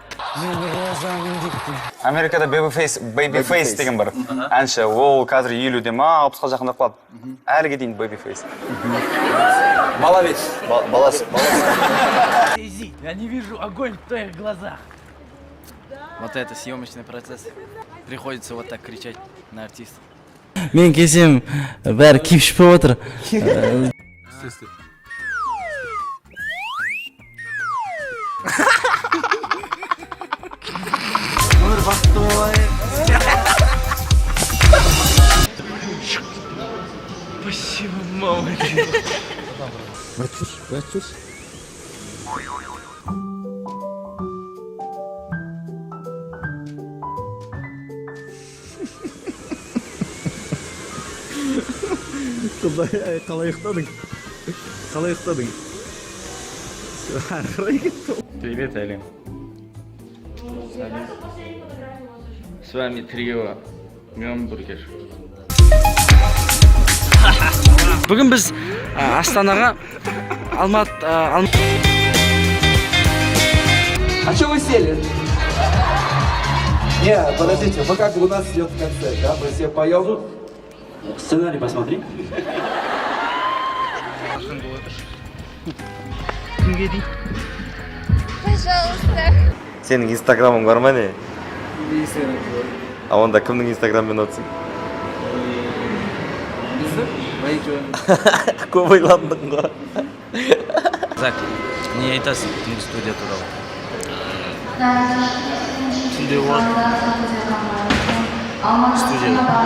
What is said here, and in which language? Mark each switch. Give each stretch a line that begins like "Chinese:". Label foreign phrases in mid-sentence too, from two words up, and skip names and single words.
Kazakh: Америкада Babyface деген бар. Әнші, ол қазір 50-де ма, 60-ға жақындап қалды. Әліге дейін Babyface. Бала ведь. Баласы.
Russian: Я не вижу огонь в твоих глазах. Вот это съемочный процесс. Приходится вот так кричать на артиста.
Kazakh: Мен келсем, бәрі киіп ішпей отыр. Өмір бақытты болайық.
Russian: Спасибо, мама. Батюш.
Kazakh: Қалай ұйықтадың?
Russian: Привет, Али. С вами трио Мембургер.
Kazakh: Бүгін біз Астанаға
Russian: А что вы сели? Не, подождите, вы как бы у нас идет концерт, да? Мы все поем. Сценарий посмотри. Пожалуйста.
Kazakh: Сенің инстаграмың бар ма не? А онда кімнің инстаграммен отырсың? Көп ойландың ғой. Зак, не айтасың түнгі студия туралы? Түнде болады. Студияда.